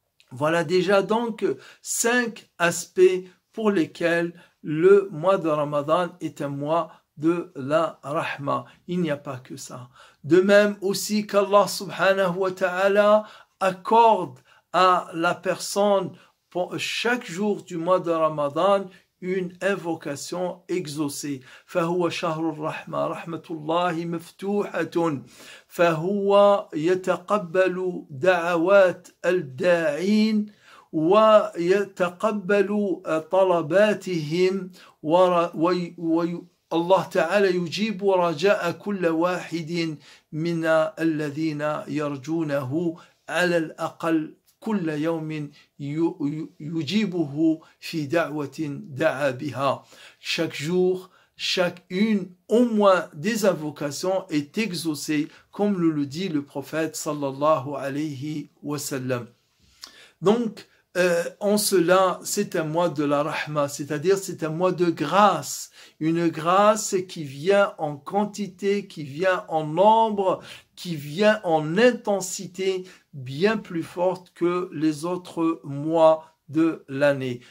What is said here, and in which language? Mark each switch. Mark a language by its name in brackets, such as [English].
[French] Voilà déjà donc 5 aspects pour lesquels le mois de Ramadan est un mois de la rahma. Il n'y a pas que ça. De même aussi qu'Allah subhanahu wa ta'ala accorde à la personne pour chaque jour du mois de Ramadan une invocation exaucée. [Arabic] فهو شهر الرحمة رحمة الله مفتوحة فهو يتقبل دعوات الداعين ويتقبل طلباتهم والله تعالى يجيب رجاء كل واحد من الذين يرجونه على الأقل كل يوم يجيبه في دعوة دعا بها. [French] Chaque jour, chacune, au moins des invocations est exaucée, comme le dit le prophète sallallahu alayhi wa sallam. Donc, en cela, c'est un mois de la rahma, c'est-à-dire c'est un mois de grâce, une grâce qui vient en quantité, qui vient en nombre, qui vient en intensité bien plus forte que les autres mois de l'année.